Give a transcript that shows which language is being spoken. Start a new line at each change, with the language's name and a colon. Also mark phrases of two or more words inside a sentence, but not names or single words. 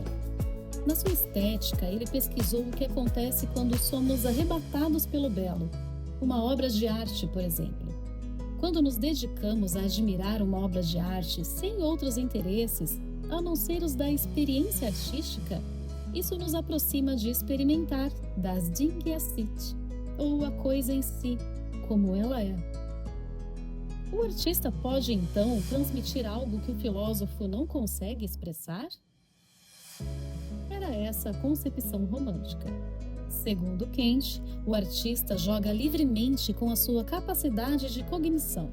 Portuguese: Na sua estética, ele pesquisou o que acontece quando somos arrebatados pelo belo, uma obra de arte, por exemplo. Quando nos dedicamos a admirar uma obra de arte sem outros interesses, a não ser os da experiência artística, isso nos aproxima de experimentar
German: das Dinge sich,
Portuguese: ou a coisa em si, como ela é. O artista pode, então, transmitir algo que o filósofo não consegue expressar? Era essa a concepção romântica. Segundo Kant, o artista joga livremente com a sua capacidade de cognição.